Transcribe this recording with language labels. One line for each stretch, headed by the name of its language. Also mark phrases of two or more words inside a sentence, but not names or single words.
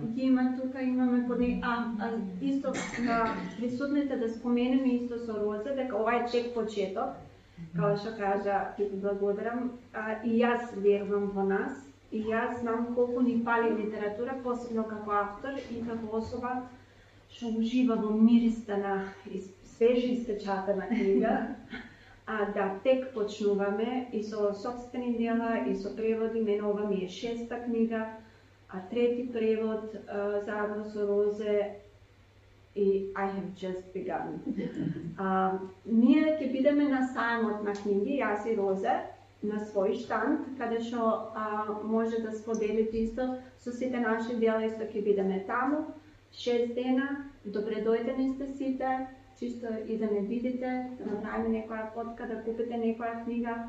Macedonian: Ги има тука, имаме поне, исто на присутните да споменеме исто со Роза, дека ова е тек почеток, као што кажа, ќе ти благодарам, и јас верувам во нас, и јас знам колку ни фали литература, посебно како автор и како особа што ужива во мириста на свежи испечатена книга, да тек почнуваме и со сопствени дела и со преводи. Мене ова ми е 6-та книга, а трети превод заедно со Розе и
English: I have just begun.
Macedonian: Ние ќе бидеме на сајмот на книги, јас и Розе, на свој штанд, каде што може да споделите исто со сите наши дела, исто ќе бидеме таму. 6 дена, добре дојдени сте сите, чисто и да не видите, да направиме некоја фотка, да купите некоја книга.